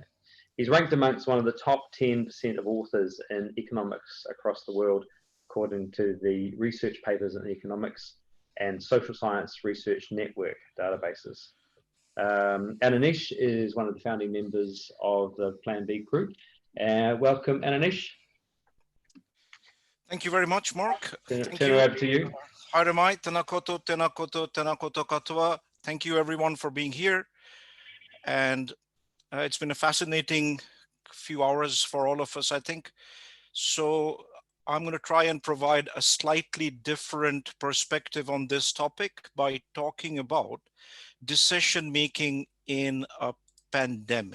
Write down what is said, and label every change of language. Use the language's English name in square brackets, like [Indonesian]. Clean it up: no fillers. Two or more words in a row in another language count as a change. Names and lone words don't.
[English] He's ranked amongst one of the top 10% of authors in economics across the world, according to the Research Papers in Economics and Social Science Research Network databases. Anish is one of the founding members of the Plan B group. Welcome, Anish. Thank you very much, Mark. Turn it over to you. [Māori] Haramai, tēnā koutou, tēnā koutou, tēnā koutou katoa. [English] Thank you everyone for being here. And It's been a fascinating few hours for all of us, I think. So I'm going to try and provide a slightly different perspective on this topic by talking about decision-making in a pandemic.